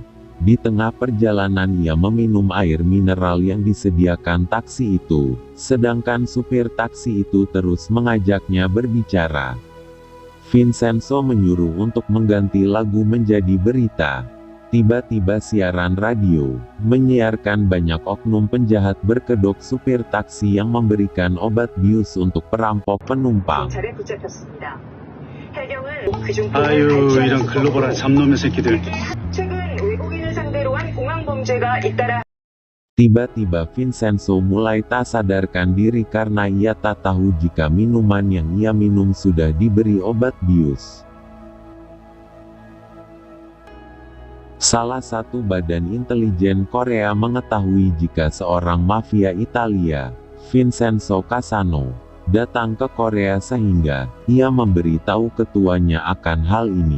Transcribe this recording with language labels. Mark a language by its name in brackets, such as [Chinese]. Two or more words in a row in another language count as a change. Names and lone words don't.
[Indonesian] Di tengah perjalanan ia meminum air mineral yang disediakan taksi itu, sedangkan supir taksi itu terus mengajaknya berbicara. Vincenzo menyuruh untuk mengganti lagu menjadi berita. Tiba-tiba siaran radio menyiarkan banyak oknum penjahat berkedok supir taksi yang memberikan obat bius untuk perampok penumpang. [Korean] 아유, 이런 글로벌한 잡놈의 새끼들. [Indonesian] Tiba-tiba Vincenzo mulai tak sadarkan diri karena ia tak tahu jika minuman yang ia minum sudah diberi obat bius. Salah satu badan intelijen Korea mengetahui jika seorang mafia Italia, Vincenzo Casano, datang ke Korea sehingga ia memberitahu ketuanya akan hal ini.